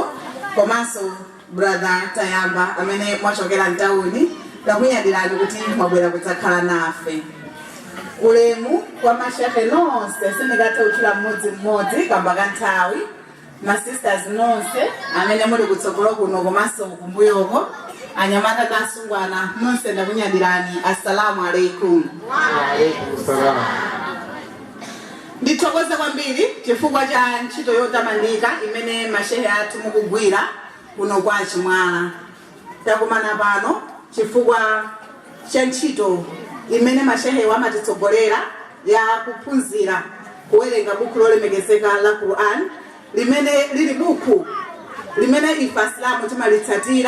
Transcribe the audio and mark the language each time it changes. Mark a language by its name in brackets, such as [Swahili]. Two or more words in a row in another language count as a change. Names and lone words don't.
[Nyanja] Komanso brother Tayamba, amene mwachokera ntauni, takunyadilani kuti mwabwera kudzakhala nafe. Ulemu kwa mashehe nonse, sinigata uchula mmodzi kamba kanthawi. Ma sisters nonse, amene muli kutsogolo kuno komanso kumbuyoko. Anyamata kasungwana nonse ndakunyadilani. [Arabic] السلام عليكم. وعليكم السلام. [Nyanja] Ndithokoze kwambiri chifukwa cha ntchito yotamandika imene mashehe athu mukugwira kuno kwa Chimwala. Takumana pano chifukwa cha ntchito imene mashehe wamatitsogolera ya kuphunzira kuwerenga buku lolemekezeka la Quran limene lili buku limene ife Asilamu timalitsatira.